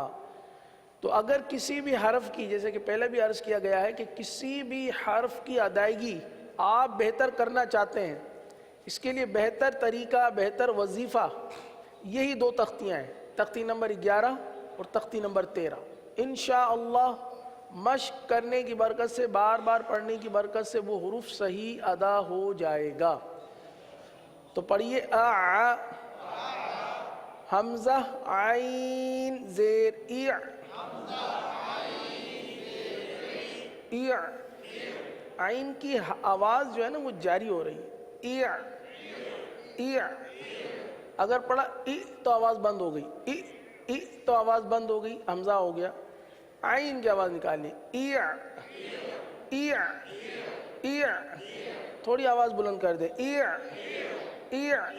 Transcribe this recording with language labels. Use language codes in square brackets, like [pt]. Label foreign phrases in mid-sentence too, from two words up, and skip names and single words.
[ur] تو اگر کسی بھی حرف کی، جیسے کہ پہلے بھی عرض کیا گیا ہے کہ کسی بھی حرف کی ادائیگی آپ بہتر کرنا چاہتے ہیں، اس کے لیے بہتر طریقہ، بہتر وظیفہ یہی 2 تختیاں ہیں، تختی نمبر 11 اور تختی نمبر 13۔ انشاءاللہ مشق کرنے کی برکت سے، بار بار پڑھنے کی برکت سے وہ حروف صحیح ادا ہو جائے گا۔ تو پڑھیے آ، حمزہ عین زیر ای، ای، عین کی آواز جو ہے نا وہ جاری ہو رہی ہے، ای، ای، اگر پڑھا ای تو آواز بند ہو گئی، ای، ای تو آواز بند ہو گئی، حمزہ ہو گیا۔ عین کی آواز نکالنی، ای، ای، ای، تھوڑی آواز بلند کر دے، ای، ای،